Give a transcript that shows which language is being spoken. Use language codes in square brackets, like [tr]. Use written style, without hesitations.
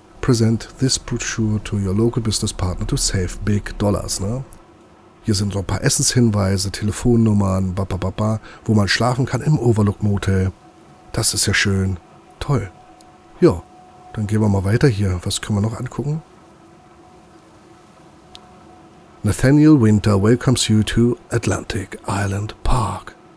[en] Present this brochure to your local business partner to save big dollars. [de] Ne? Hier sind so ein paar Essenshinweise, Telefonnummern, wo man schlafen kann im Overlook Motel. Das ist ja schön. Toll. Ja, dann gehen wir mal weiter hier. Was können wir noch angucken? [en] Nathaniel Winter welcomes you to Atlantic Island Park.